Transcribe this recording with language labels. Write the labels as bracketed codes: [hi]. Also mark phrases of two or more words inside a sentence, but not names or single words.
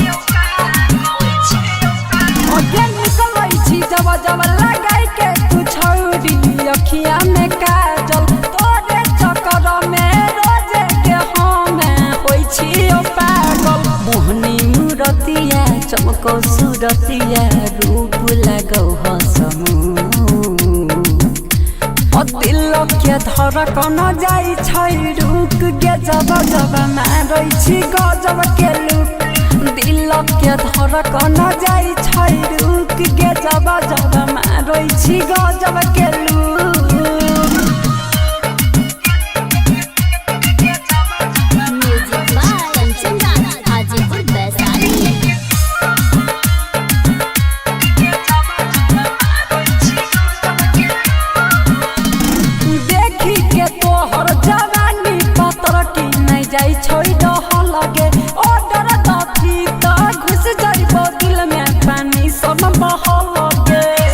[mai] अगे निकलै छी जब जब लगाई के तू छौरी अखिया में काजल तोरे चक्कर में रोज के हमें होई छियौ पागल मोहनी मूरतिया चमको सूरतिया रूप लगौ हसमू दिल के धड़कन जाइ छै रुक गे जब जब मारै छी गजब के लुक दिल के धड़कन जाइ छै रुक गे जब जब मारै छी गजब के लुक [en] music by [mai] कंचन राणा हाजीपुर वैशाली जाइ छै डह लगे ऑर्डर दथी त घुस जाइबो दिल में पानी सब बह लगे